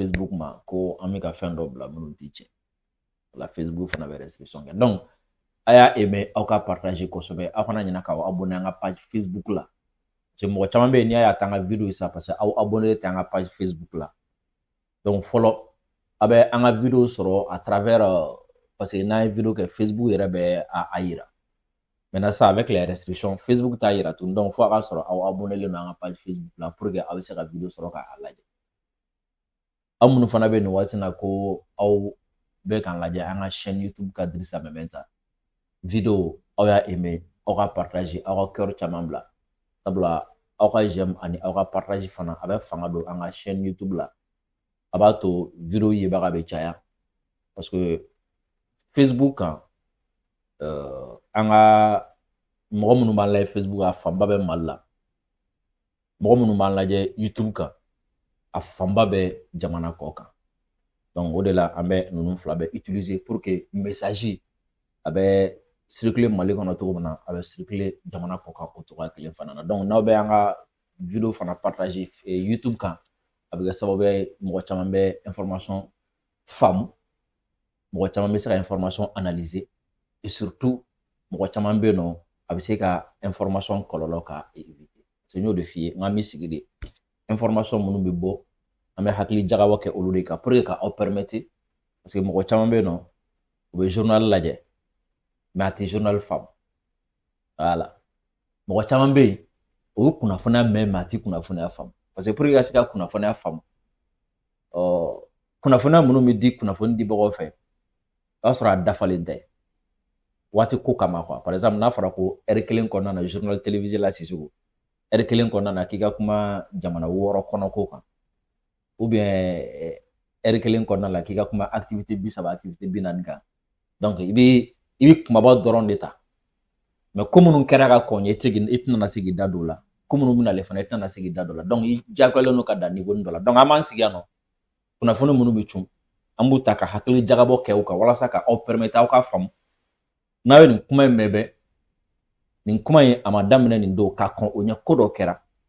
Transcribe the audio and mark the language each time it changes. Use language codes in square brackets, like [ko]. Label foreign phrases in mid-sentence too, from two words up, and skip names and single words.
[bm] Facebook ma ko an bɛ ka fɛn dɔ bila minnu tɛ tiɲɛ la Facebook fana bɛ restriction kɛ donc a y'a aimer aw ka partager kosɛbɛ aw kana ɲinɛ k'aw abonner an ka page Facebook la [fr] parce que [bm] mɔgɔ caman bɛ yen n'i y'a ye a t'an ka video ye sa parce que aw abonner tɛ an ka page Facebook la donc fɔlɔ a bɛ an ka video sɔrɔ [fr] à travers parce que [bm] n'an ye video kɛ Facebook yɛrɛ bɛ a yira [fr] maintenant ça avec les restrictions Facebook [bm] t'a yira tun donc fo a ka sɔrɔ aw abonner don an ka page Facebook la [fr] pour que [bm] aw bɛ se ka video sɔrɔ k'a lajɛ aw minnu fana bɛ nin waati in na ko aw bɛ k'an lajɛ an ka [fr] chaîne YouTube [bm] ka Dirisa Mementa video aw y'a aimer aw ka partager aw ka cœur caman bila sabula aw ka j'aime ani aw ka partage fana a bɛ fanga don an ka chaîne YouTube la a b'a to video yebaga bɛ caya [fr] parce que Facebook [bm] kan an ka mɔgɔ minnu b'an lajɛ Facebook a fanba bɛ Mali la mɔgɔ minnu b'an lajɛ YouTube kan a fanba bɛ jamana kɔ kan donc o de la an bɛ ninnu fila bɛ utiliser [fr] pour que message [bm] a bɛ circuler Mali kɔnɔ cogo min na a bɛ circuler jamana kɔ kan o cogoya kelen fana na donc n'aw bɛ an ka video fana partager YouTube kan a bɛ kɛ sababu ye mɔgɔ caman bɛ information faamu mɔgɔ caman bɛ se ka [fr] information analyser et surtout [bm] mɔgɔ caman bɛ yen nɔ a bɛ se ka information kɔlɔlɔ ka éviter [fr] parce que [bm] n y'o de f'i ye n k'an bɛ sigi de information minnu bɛ bɔ an bɛ hakili jagabɔ kɛ olu de kan [fr] pour que [bm] ka aw permettre parce que mɔgɔ caman bɛ yen nɔ u bɛ journal lajɛ mais a tɛ journal faamu voilà mɔgɔ caman bɛ yen o ye kunnafoniya mɛn mais a tɛ kunnafoniya faamu [fr] parce que pour que [bm] ka se ka kunnafoniya faamu kunnafoniya minnu bɛ di kunnafoni dibagaw fɛ o y'a sɔrɔ a dafalen tɛ waati ko kama quoi [fr] par exemple [bm] n'a fɔra ko heure kelen kɔnɔna na [fr] journal télévisé [bm] la Sisoko heure kelen kɔnɔna na k'i ka kuma jamana 6 kɔnɔko kan ou bien heure kelen kɔnɔna la k'i ka kuma activité 30 activité 40 kan donc i bɛ kumaba dɔrɔn de ta mais ko minnu kɛra ka kɔn ye i tɛna se k'i da don o la ko minnu bɛna ale fana i tɛna se k'i da don o la donc i diyagoyalen don ka dan niveau dɔ la donc an b'an sigi yan nɔ kunnafoni minnu bɛ cun an b'u ta ka hakili jagabɔ kɛ u kan walasa ka aw permettre aw ka faamu n'a ye nin kuma in mɛn bɛɛ nin kuma in a ma daminɛ nin don ka kɔn o ɲɛ ko dɔ kɛra